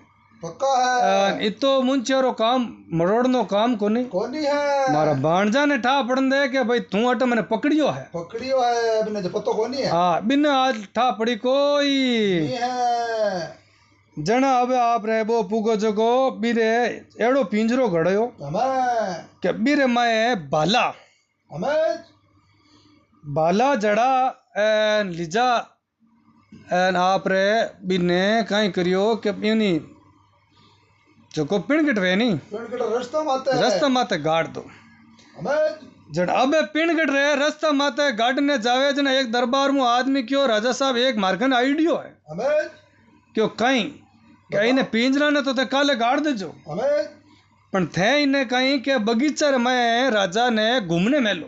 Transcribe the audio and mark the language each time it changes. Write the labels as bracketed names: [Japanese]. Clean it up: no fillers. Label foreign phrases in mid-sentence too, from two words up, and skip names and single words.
[Rajasthani] पक्का है। इतो मुंचेरो काम मरोड़नो काम कोनी कोनी है। मारा भाणजा ने ठा पड़न दे के भाई तू अट मैंने पकड़ियो है। पकड़ियो है बिना जो पतो कोनी है। हाँ बिना आज ठा पड़ी कोई नहीं है। जना अब आप रे वो पुगो जगो बीरे एड़ो पिंजरो घड़यो हमें के बीरे माए बाला हमें बाला जड़ा एन लिजा एन आप रे बिने कहीं करियो के इनी जको पिणगट रे नी पिणगट रास्ता माते है। रास्ता माते गाड़ दो हमें जड़ अबे पिणगट रे रास्ता माते गाड़ने जावे जना एक दरबार में आदमी क्यों राजा साहब एक मार्गन आइडियो है हमें क्यों कहीं कहीं ने पिंजरा ने तो ते काले गाड़ देजो हमें पण थे इने कहीं के बगीचा में राजा ने घूमने मेलो